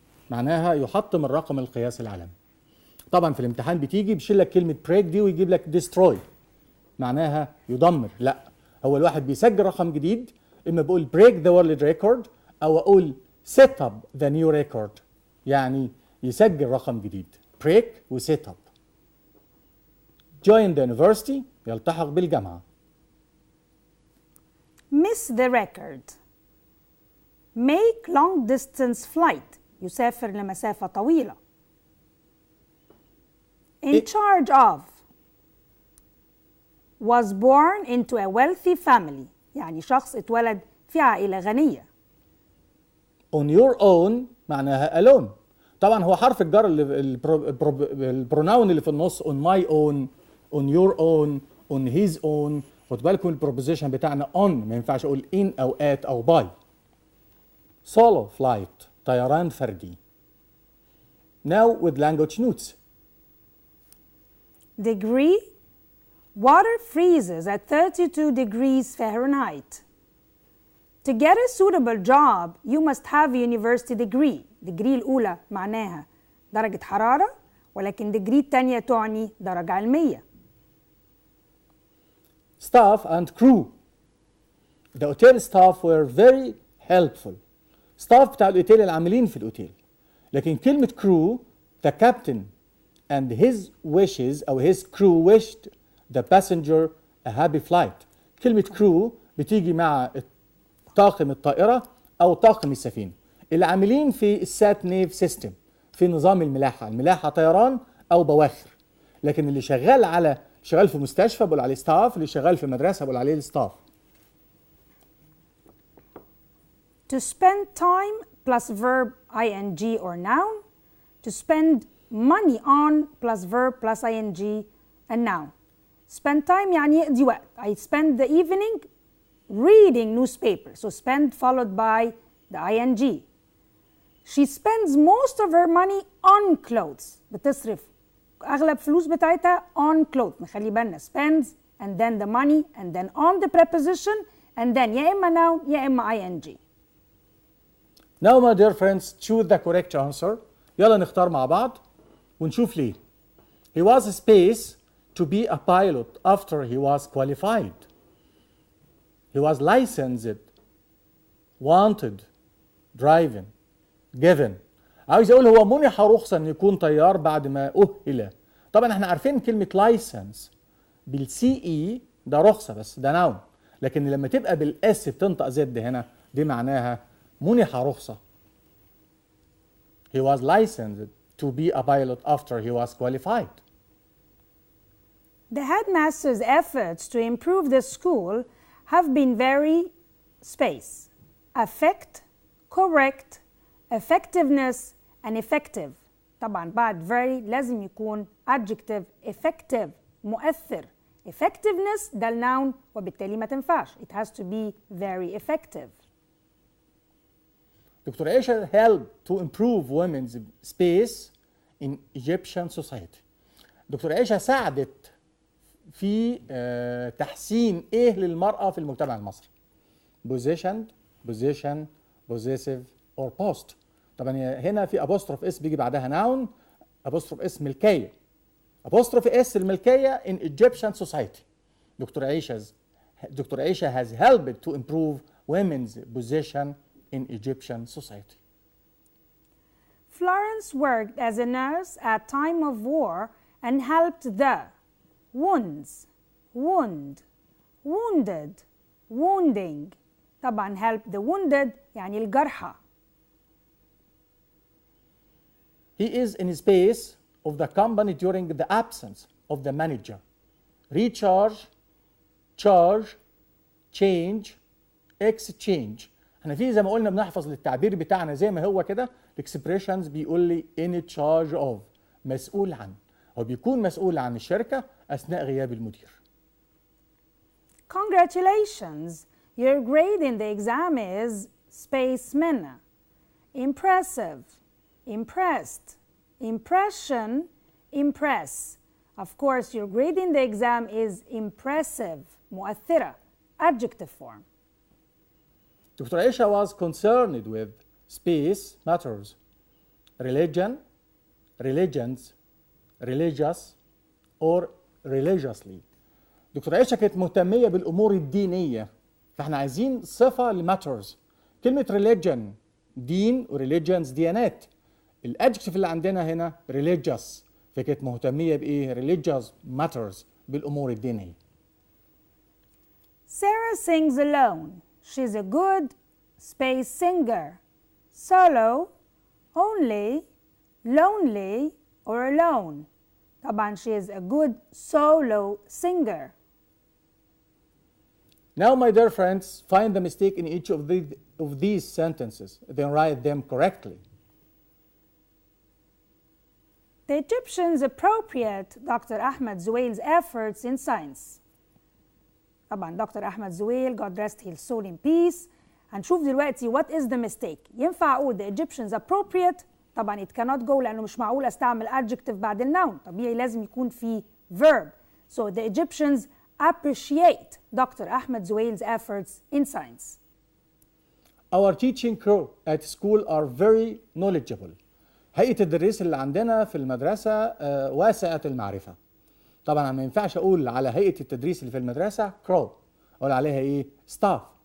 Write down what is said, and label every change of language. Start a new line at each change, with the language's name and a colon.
Arabic: معناها يحطم الرقم القياسي العالمي. طبعا في الامتحان بتيجي بيشيل لك كلمة break دي ويجيب لك destroy. معناها يدمر. لا، هو الواحد بيسجل رقم جديد، اما بقول
English: break the world record
Arabic: او اقول
English: set up the new record،
Arabic: يعني يسجل رقم جديد.
English: break و set up. join the university،
Arabic: يلتحق بالجامعة.
English: Miss the record. Make long distance flight.
Arabic: يسافر لمسافة طويلة.
English: In charge of. Was born into a wealthy family.
Arabic: يعني شخص اتولد في عائلة غنية.
English: On your own معناها alone.
Arabic: طبعا هو حرف الجر اللي البروناون اللي في النص
English: on my own, on your own, on his own.
Arabic: خد بالكم البروبوزيشن بتاعنا on، ما ينفعش اقول in او at او by.
English: solo flight
Arabic: طيران فردي.
English: Now with language notes. Degree Water freezes at 32 degrees Fahrenheit. To get a suitable job, you must have a university degree.
Arabic: degree الأولى معناها درجة حرارة، ولكن degree الثانية تعني درجة علمية.
English: Staff and crew. The hotel staff were very helpful.
Arabic: staff بتاع الأوتيل العاملين في الأوتيل. لكن كلمة
English: crew, the captain and his wishes أو his crew wished the passenger a happy flight.
Arabic: كلمة crew بتيجي مع طاقم الطائرة أو طاقم السفينة. العاملين في السات نيف سيستم في نظام الملاحة، الملاحة طيران أو بواخر. لكن اللي شغال في مستشفى بقول عليه ستاف، اللي شغال في مدرسة بقول عليه الستاف.
English: To spend time plus verb ing or noun. To spend money on plus verb plus ing and noun.
Arabic: Spend time يعني يقضي وقت.
English: I spend the evening reading newspaper. So spend followed by the ing. She spends most of her money on clothes.
Arabic: بتصرف أغلب فلوس بتاعتها
English: on clothes. نخلي بالنا spends and then the money and then on the preposition and then يا إما noun يا إما ing. Now my dear friends, choose the correct answer.
Arabic: يلا نختار مع بعض ونشوف ليه.
English: He was space to be a pilot after he was qualified. He was licensed, wanted, driven, given.
Arabic: عاوز اقول هو منح رخصة ان يكون طيار بعد ما أهل. طبعا احنا عارفين كلمة لايسنس بالسي اي ده رخصة بس ده ناون، لكن لما تبقى بالاس بتنطق زد هنا دي معناها منح رخصة.
English: He was licensed to be a pilot after he was qualified. The headmaster's efforts to improve the school have been very space, affect, correct, effectiveness and effective.
Arabic: طبعا بعد very لازم يكون adjective effective مؤثر. effectiveness ده النون وبالتالي ما تنفعش.
English: It has to be very effective. Doctor Aisha helped to improve women's space in Egyptian society.
Arabic: دكتور عائشه ساعدت في تحسين ايه للمرأة في المجتمع المصري؟
English: positioned, position, possessive or post.
Arabic: طبعا هنا في apostrophe اس بيجي بعدها noun، apostrophe اس ملكية.
English: apostrophe
Arabic: اس الملكية
English: in Egyptian society. Doctor Aisha has helped to improve women's position in Egyptian society. Florence worked as a nurse at time of war and helped the wounds, wound, wounded, wounding.
Arabic: طبعا
English: help the wounded
Arabic: يعني الجرحى.
English: He is in space of the company during the absence of the manager. Recharge, charge, change, exchange.
Arabic: احنا في زي ما قلنا بنحفظ للتعبير بتاعنا زي ما هو كده الاكسبريشنز بيقول لي in charge of مسؤول عن. هو بيكون مسؤول عن الشركة أثناء غياب المدير.
English: Congratulations! Your grade in the exam is spaceman. Impressive, impressed, impression, impress. Of course, your grade in the exam is impressive, مؤثرة, adjective form. Dr. Aisha was concerned with space matters, religion, religions, religious or religiously.
Arabic: دكتور عائشة كانت مهتمية بالأمور الدينية، فاحنا عايزين صفة لماترز. كلمة religion دين وريليجنز ديانات. الادجكتيف اللي عندنا هنا religious، فكانت مهتمية بإيه؟
English: religious matters
Arabic: بالأمور الدينية.
English: Sarah sings alone. She's a good space singer. Solo, only, lonely or alone. طبعا she is a good solo singer. Now, my dear friends, find the mistake in each of these sentences, then write them correctly. The Egyptians appropriate Dr. Ahmed Zuweil's efforts in science.
Arabic: طبعا Dr.
English: Ahmed Zuweil, God rest his soul in peace.
Arabic: هنشوف دلوقتي
English: what is the mistake.
Arabic: ينفع أقول
English: the Egyptians appropriate؟
Arabic: طبعا
English: it cannot go
Arabic: لأنه مش معقول أستعمل adjective بعد الnoun. طبيعي لازم يكون في verb.
English: So the Egyptians appreciate Dr. Ahmed Zuhail's efforts in science. Our teaching crew at school are very knowledgeable.
Arabic: هيئة التدريس اللي عندنا في المدرسة واسعة المعرفة. طبعا ما ينفعش أقول على هيئة التدريس اللي في المدرسة crew، أقول عليها إيه؟ staff.